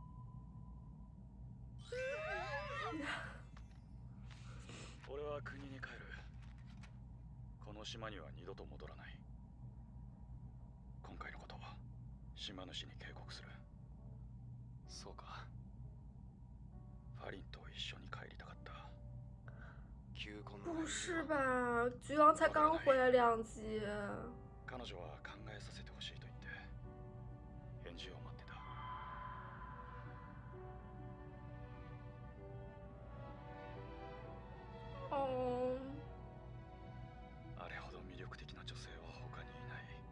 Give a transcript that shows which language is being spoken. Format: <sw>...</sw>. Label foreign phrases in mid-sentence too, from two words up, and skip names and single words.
<ja>俺は国に帰る。この島には二度と戻らない。今回のことを島主に警告する。そうか。ファリンと一緒に帰りたかった。</ja> <zh>不是吧？巨狼才刚回来2集。</zh> <ja>彼女は考えさせてほしいと言って返事を待ってた。哦。あれほど魅力的な女性は他にいない。</ja>